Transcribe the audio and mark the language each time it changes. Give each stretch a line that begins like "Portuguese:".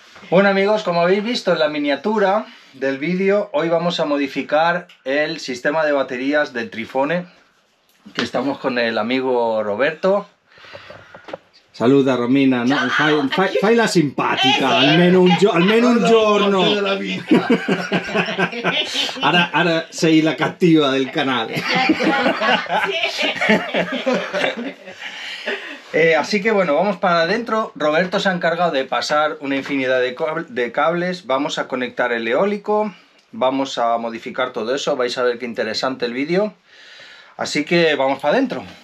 Spanish: Bueno amigos, como habéis visto en la miniatura del vídeo, hoy vamos a modificar el sistema de baterías del Trifone, que estamos con el amigo Roberto. Saluda Romina, no?
Italian: Fai la simpatica, almeno un giorno.
Spanish: Ahora
Italian: sei la cattiva del canale.
Spanish: Así que bueno, vamos para adentro. Roberto se ha encargado de pasar una infinidad de cables. Vamos a conectar el eólico, vamos a modificar todo eso. Vais a ver qué interesante el vídeo. Así que vamos para adentro.